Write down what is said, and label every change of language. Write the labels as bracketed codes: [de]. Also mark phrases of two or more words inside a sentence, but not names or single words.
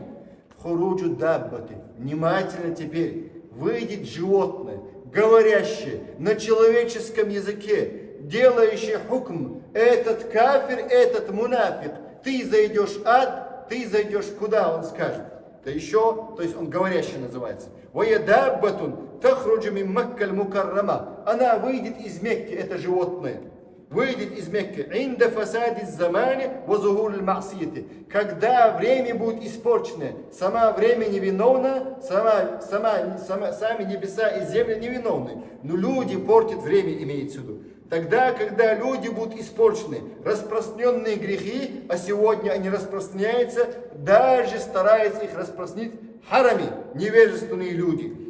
[ar] خروج الدابة. [ru] Внимательно теперь. Выйдет животное, говорящее на человеческом языке, делающий хукм, этот кафир, этот мунафик, ты зайдешь в ад, ты зайдешь куда, он скажет. Да еще, то есть он говорящий называется. [ar] وَيَدَابَّةٌ تَخْرُجُ مِنْ مَكَّةِ الْمُكَرَّمَةِ. [ru] Она выйдет из Мекки, это животное. Выйдет из Мекки. [ar] عند فساد الزمان وظهور المعصية. [ru] Когда время будет испорчено, сама время невиновна, сами небеса и земля невиновны. Но люди портят время, имеется в виду. Тогда, когда люди будут испорчены, распространенные грехи, а сегодня они распространяются, даже стараются их распространить харами, невежественные люди.